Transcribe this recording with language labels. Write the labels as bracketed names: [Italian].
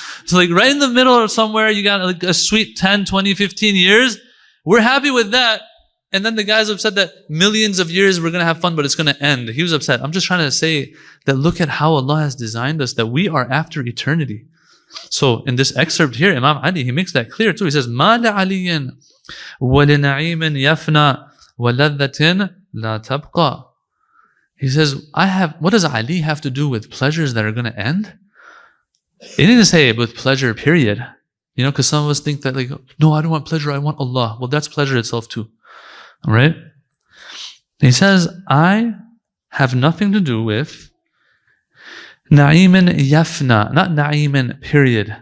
[English] So like right in the middle or somewhere, you got like a sweet 10, 20, 15 years. We're happy with that. And then the guy's upset that millions of years we're going to have fun, but it's going to end. He was upset. I'm just trying to say that look at how Allah has designed us, that we are after eternity. So in this excerpt here, Imam Ali, he makes that clear too. He says, [Arabic] مَا لَعَلِيٍّ وَلِنَعِيمٍ يَفْنَى وَلَذَّةٍ لَا تَبْقَى. [English] He says, what does Ali have to do with pleasures that are going to end? He didn't say with pleasure, period. You know, because some of us think that like, no, I don't want pleasure, I want Allah. Well, that's pleasure itself too. All right? He says, I have nothing to do with na'imin yafna, not na'imin, period.